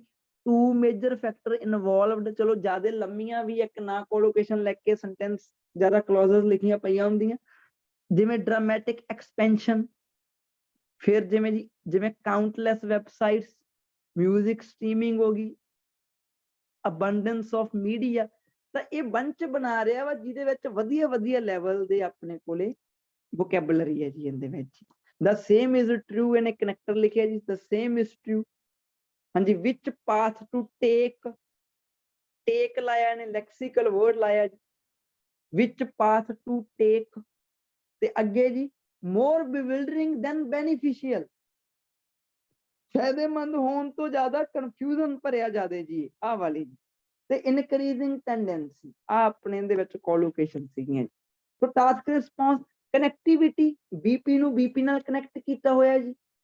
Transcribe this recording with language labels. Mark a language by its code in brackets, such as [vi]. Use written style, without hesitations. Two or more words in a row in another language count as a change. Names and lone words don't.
[en] two major factor involved, [pa] ਚਲੋ ਜ਼ਿਆਦਾ ਲੰਮੀਆਂ ਵੀ ਇੱਕ ਨਾ ਕੋਲੋਕੇਸ਼ਨ ਲਿਖ ਕੇ ਸੈਂਟੈਂਸ ਜ਼ਿਆਦਾ ਕਲੌਜ਼ਸ ਲਿਖੀਆਂ ਪਈਆਂ ਹੁੰਦੀਆਂ, ਜਿਵੇਂ [en] dramatic expansion, [pa] ਫਿਰ ਜਿਵੇਂ ਜੀ ਜਿਵੇਂ [en] countless websites, music streaming [pa] ਹੋ ਗਈ, [en] abundance of media. [pa] ਤਾਂ ਇਹ ਬੰਚ ਬਣਾ ਰਿਹਾ ਵਾ ਜਿਹਦੇ ਵਿੱਚ ਵਧੀਆ ਵਧੀਆ ਲੈਵਲ ਦੇ ਆਪਣੇ ਕੋਲੇ ਵੋਕੈਬਲਰੀ ਹੈ ਜੀ ਇਹਦੇ ਵਿੱਚ। [en] The same is true, [pa] ਇਹਨੇ ਕਨੈਕਟਰ ਲਿਖਿਆ ਜੀ, [en] the same is true। ਹਾਂਜੀ, which path to take, take [pa] ਲਾਇਆ ਇਹਨੇ, [en] lexical word [pa] ਲਾਇਆ ਜੀ, [en] which path to take। [pa] ਤੇ ਅੱਗੇ ਜੀ [en] more bewildering than beneficial, [pa] ਫਾਇਦੇਮੰਦ ਹੋਣ ਤੋਂ ਜ਼ਿਆਦਾ ਕਨਫਿਊਜ਼ਨ ਭਰਿਆ ਜ਼ਿਆਦਾ ਜੀ, ਆਹ ਵਾਲੀ ਜੀ। ਤੇ [en] increasing tendency, [pa] ਆ ਆਪਣੇ ਦੇ ਵਿੱਚ ਕੋਲੋਕੇਸ਼ਨ ਸੀਗੀਆਂ ਜੀ। ਸੋ [en] task response, [pa] ਕਨੈਕਟੀਵਿਟੀ, ਬੀਪੀ ਨੂੰ ਬੀਪੀ ਨਾਲ ਕਨੈਕਟ ਕੀਤਾ ਹੋਇਆ ਜੀ।